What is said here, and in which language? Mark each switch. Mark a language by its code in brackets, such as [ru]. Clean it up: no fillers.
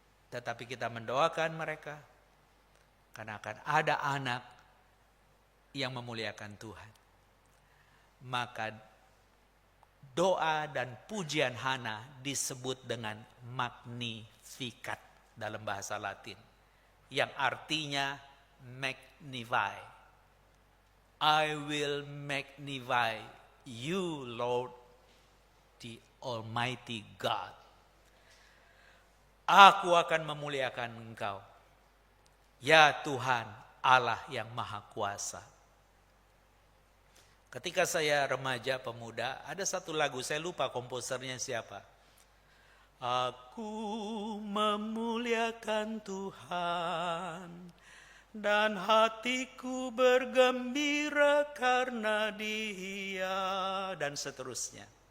[id] Tetapi kita mendoakan mereka karena akan ada anak yang memuliakan Tuhan. Maka doa dan pujian Hana disebut dengan Magnificat dalam bahasa Latin, yang artinya magnify. [en] I will magnify you, Lord, the Almighty God. [id] Aku akan memuliakan Engkau, ya Tuhan Allah yang Maha Kuasa. Ketika saya remaja pemuda, ada satu lagu, saya lupa komposernya siapa. Aku memuliakan Tuhan dan hatiku bergembira karena Dia, dan seterusnya.